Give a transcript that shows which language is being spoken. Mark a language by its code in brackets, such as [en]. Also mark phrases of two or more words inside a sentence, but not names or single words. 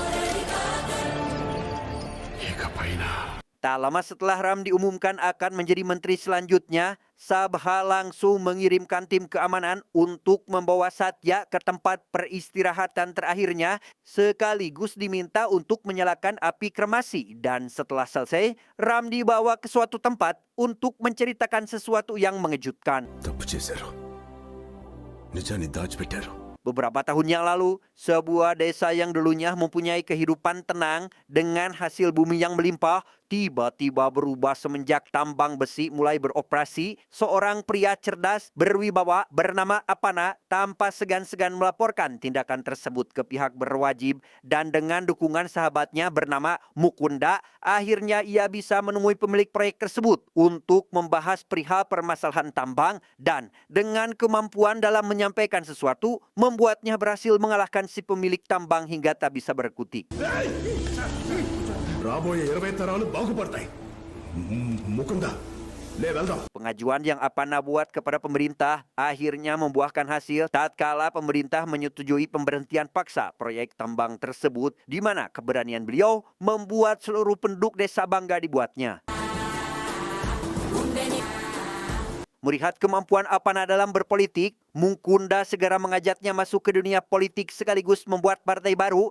[id] Tak lama setelah Ram diumumkan akan menjadi menteri selanjutnya, Sabha langsung mengirimkan tim keamanan untuk membawa Satya ke tempat peristirahatan terakhirnya, sekaligus diminta untuk menyalakan api kremasi. Dan setelah selesai, Ram dibawa ke suatu tempat untuk menceritakan sesuatu yang mengejutkan. [te] తప్పు చేశారు నిజాన్ని దాచిపెట్టారు [id] Beberapa tahun yang lalu, sebuah desa yang dulunya mempunyai kehidupan tenang dengan hasil bumi yang melimpah, tiba-tiba berubah semenjak tambang besi mulai beroperasi. Seorang pria cerdas berwibawa bernama Apana tanpa segan-segan melaporkan tindakan tersebut ke pihak berwajib, dan dengan dukungan sahabatnya bernama Mukunda, akhirnya ia bisa menemui pemilik proyek tersebut untuk membahas perihal permasalahan tambang, dan dengan kemampuan dalam menyampaikan sesuatu, membuatnya berhasil mengalahkan si pemilik tambang hingga tak bisa berkutik. [te] రాబోయే 20 తరాలు బాగుపడతాయి ముకుందా లే వెళ్దాం [id] Pengajuan yang Apana buat kepada pemerintah akhirnya membuahkan hasil tatkala pemerintah menyetujui pemberhentian paksa proyek tambang tersebut, di mana keberanian beliau membuat seluruh penduduk desa bangga dibuatnya. Melihat kemampuan Apana dalam berpolitik, Mukunda segera mengajaknya masuk ke dunia politik sekaligus membuat partai baru.